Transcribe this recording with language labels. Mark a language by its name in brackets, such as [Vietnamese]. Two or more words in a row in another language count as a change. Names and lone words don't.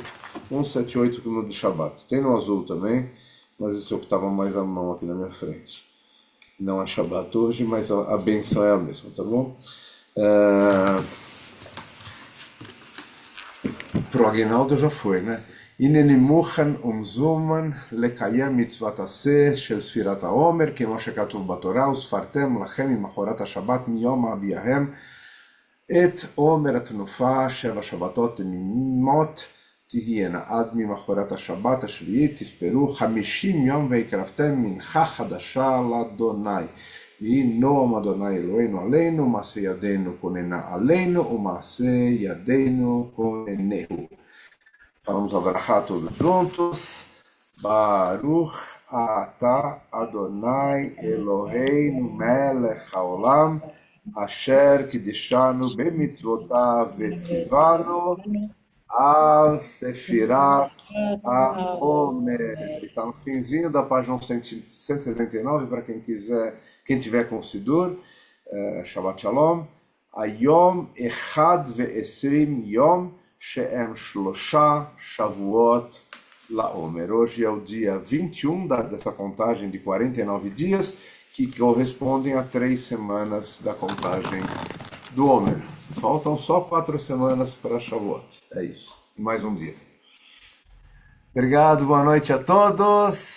[Portuguese] 178 no de Shabbat. Tem no azul também, mas esse é o que estava mais à mão aqui na minha frente. Não é Shabbat hoje, mas a benção é a mesma, tá bom? Pro Aguinaldo já foi, né? [Hebrew] הנני מוכן ומזומן לקיים מצוות עשה של ספירת העומר, כמו שכתוב בתורה, וספרתם לכם ממחרת השבת מיום אביהם את עומר התנופה 7 שבתות תמימות תהיינה עד ממחרת השבת השביעית, תספרו 50 יום והקרבתם מנחה חדשה לאדוני. ויהי נועם אדוני אלוהינו עלינו, מעשה ידינו כוננה עלינו, ומעשה ידינו כוננהו. [Portuguese] Vamos abraçar todos juntos. [Hebrew] ברוך אתה אדוני אלוהינו מלך העולם אשר קידשנו במצוותיו וציוונו על ספירת העומר. [Portuguese] Está no finzinho da página 169 para quem quiser, quem tiver com o Sidur. [Hebrew] שבת שלום. היום אחד ועשרים יום שהם שלושה שבועות לעומר. [Portuguese] Hoje é o dia 21 dessa contagem de 49 dias, que correspondem a 3 semanas da contagem do Homer. Faltam só 4 semanas para Shavuot. É isso. Mais um dia. Obrigado, boa noite a todos.